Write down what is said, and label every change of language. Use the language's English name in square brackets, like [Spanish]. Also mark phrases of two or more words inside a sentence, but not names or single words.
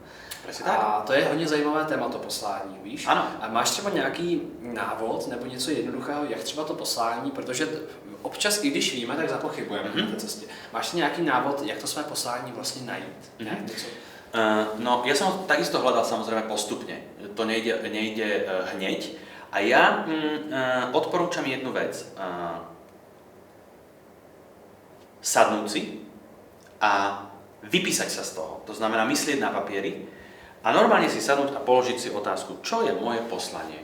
[Czech] A to je hodně zajímavé téma, to poslání, víš? Ano. A máš třeba nějaký návod nebo něco jednoduchého, jak třeba to poslání, protože občas, i když víme, tak zapochybujeme na té cestě. Máš nějaký návod, jak to své poslání vlastně najít? No, [Slovak] ja som takisto hľadal samozrejme postupne. To nejde hneď. A ja odporúčam jednu vec. Sadnúť si a vypísať sa z toho. To znamená myslieť na papieri a normálne si sadnúť a položiť si otázku, čo je moje poslanie.